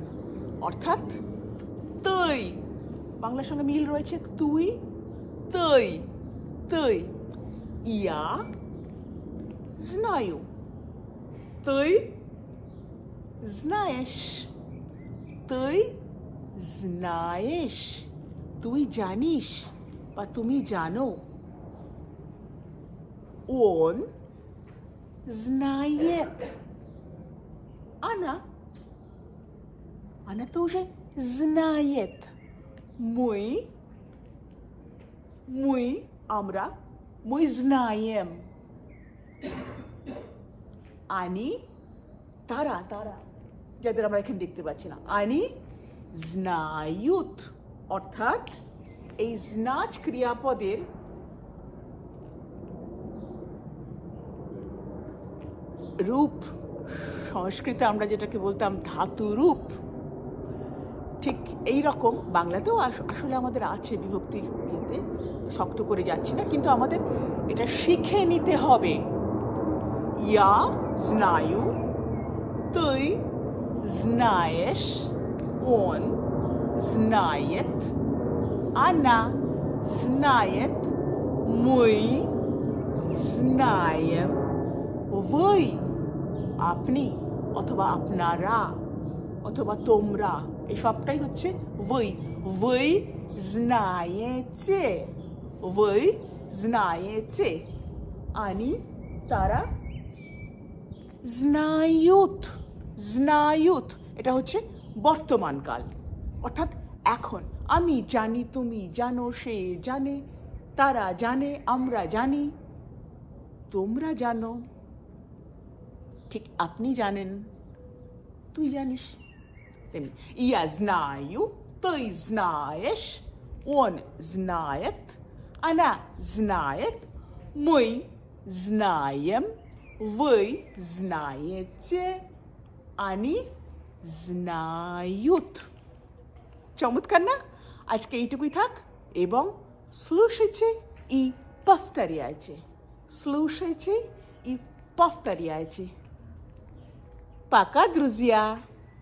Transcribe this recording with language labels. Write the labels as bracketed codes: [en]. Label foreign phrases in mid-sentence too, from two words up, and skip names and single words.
[bn] অর্থাৎ তুই, বাংলার সঙ্গে মিল রয়েছে, তুই, [ru] я знаю, [bn] তুই знаешь, তুই জানিস বা তুমি জানো। [ru] он знает, она тоже знает, мы আমরা, мы знаем, они [bn] তারা, যাদের আমরা এখানে দেখতে পাচ্ছি না, [ru] они знают। [bn] অর্থাৎ এই znać ক্রিয়াপদের রূপ, সংস্কৃতে আমরা যেটাকে বলতাম ধাতু রূপ, ঠিক এই রকম বাংলাতেও আসলে আমাদের আছে, বিভক্তির ইয়েতে শক্ত করে যাচ্ছি না, কিন্তু আমাদের এটা শিখে নিতে হবে। [ru] я знаю, তুই знаешь, он знает, она знает, мы знаем, вы [bn] আপনি অথবা আপনারা অথবা তোমরা, এই সবটাই হচ্ছে [ru] вы знаете, [bn] они তারা знают, এটা হচ্ছে বর্তমান কাল, অর্থাৎ এখন। আমি জানি, তুমি জানো, সে জানে, তারা জানে, আমরা জানি, তোমরা জানো, ঠিক আপনি জানেন, তুই জানিস। [ru] তেমনি я знаю, Ты знаешь, он знает, она знает, мы знаем, вы знаете, они знают. [bn] চমৎকার না? আজকে এইটুকুই থাক এবং [ru] слушайте и повторяйте. Слушайте и повторяйте. Пока, друзья!